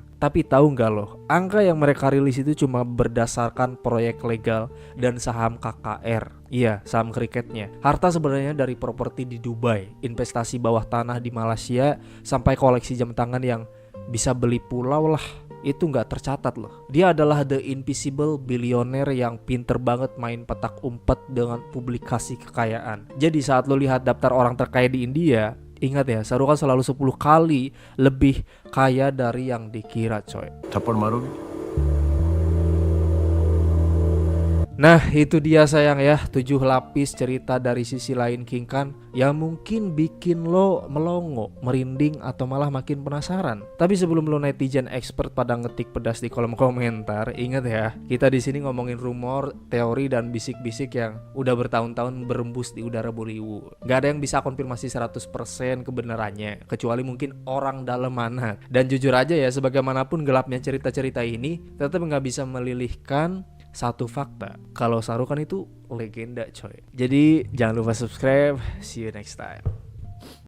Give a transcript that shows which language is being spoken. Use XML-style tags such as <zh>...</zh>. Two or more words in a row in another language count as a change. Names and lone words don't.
<id>Tapi tahu nggak loh, angka yang mereka rilis itu cuma berdasarkan proyek legal dan saham KKR. Iya, saham kriketnya. Harta sebenarnya dari properti di Dubai, investasi bawah tanah di Malaysia, sampai koleksi jam tangan yang bisa beli pulau lah. Itu nggak tercatat loh. Dia adalah</id> <en>the invisible billionaire</en> <id>yang pinter banget main petak umpet dengan publikasi kekayaan. Jadi saat lo lihat daftar orang terkaya di India, ingat ya, Shah Rukh Khan selalu 10 kali lebih kaya dari yang dikira coy.</id> <hi>थप्पड़ मारोगे?</hi> <id>Nah itu dia sayang ya, 7 lapis cerita dari sisi lain King Khan yang mungkin bikin lo melongo, merinding, atau malah makin penasaran. Tapi sebelum lo</id> <en>netizen expert</en> <id>pada ngetik pedas di kolom komentar, ingat ya, kita di sini ngomongin rumor, teori, dan bisik-bisik yang udah bertahun-tahun berembus di udara Bollywood. Gak ada yang bisa konfirmasi 100% kebenarannya, kecuali mungkin orang dalam mana. Dan jujur aja ya, sebagaimanapun gelapnya cerita-cerita ini, tetap gak bisa melilihkan satu fakta, kalau Shah Rukh Khan itu legenda coy. Jadi jangan lupa subscribe.</id> <en>See you next time.</en>